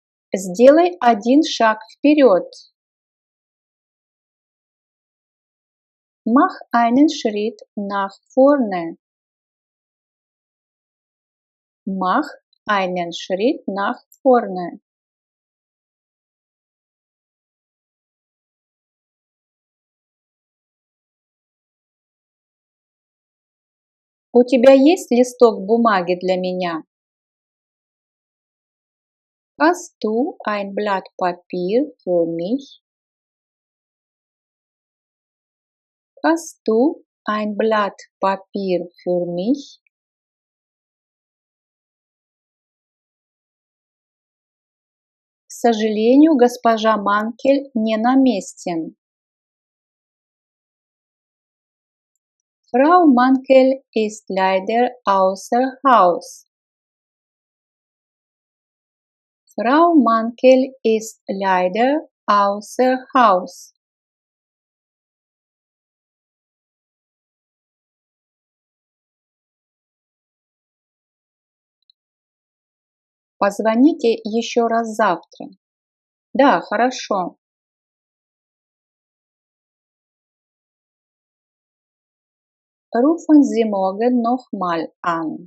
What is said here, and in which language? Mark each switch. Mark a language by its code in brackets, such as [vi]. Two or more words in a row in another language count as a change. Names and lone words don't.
[ru] Сделай один шаг вперед. [de] Mach einen Schritt nach vorne. Mach einen Schritt nach vorne. [ru] У тебя есть листок бумаги для меня? [de] Hast du ein Blatt Papier für mich? Hast du ein Blatt Papier für mich? [ru] К сожалению, госпожа Манкель не на месте. [de] Frau Mankel ist leider außer Haus. Frau Mankel ist leider außer Haus. [ru] Позвоните еще раз завтра. Да, хорошо. [de] Rufen Sie morgen noch mal an.